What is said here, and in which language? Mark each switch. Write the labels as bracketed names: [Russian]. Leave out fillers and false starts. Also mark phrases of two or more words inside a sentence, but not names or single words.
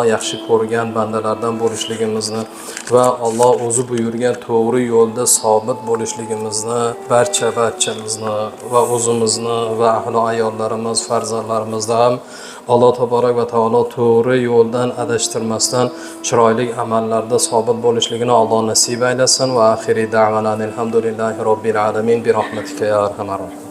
[Uzbek] yaxshi ko'rgan bandalardan bo'lishligimizni va Alloh o'zi buyurgan to'g'ri yo'lda sobit bo'lishligimizni, barchamizni va o'zimizni va ahli ayollarimiz, farzandlarimizni ham Alloh taborak va taolo to'g'ri yo'ldan adashtirmasdan chiroyli amallarda sobit bo'lishligini Alloh nasib aylasin va oxiriy da'vanan [Arabic] الحمد لله رب العالمين برحمتك يا أرحم الراحمين.